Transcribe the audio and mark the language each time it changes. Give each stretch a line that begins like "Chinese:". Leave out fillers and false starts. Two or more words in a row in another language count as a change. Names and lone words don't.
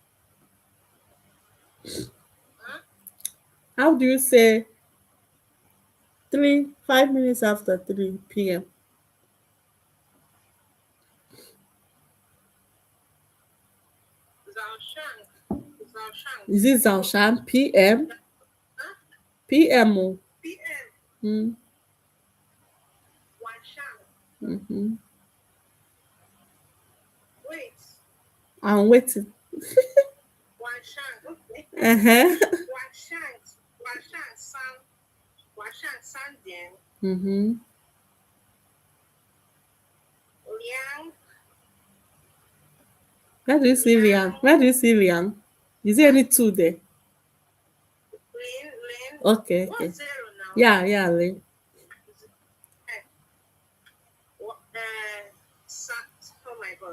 English: How do you say 5 minutes after 3 p.m.? Is it Zaoshan? PM? PM. PM. Mm. Wanshang. Mm-hmm. Wait. I'm waiting. Wanshang. Okay. Uh-huh.
Chinese: Wanshang San Dian.
English: Mm-hmm. Liang. Where do you see Liang? Where do you see Liang? Is there any 2 there? Lin. Okay. What's 0 now? Yeah, Lin. Oh my God.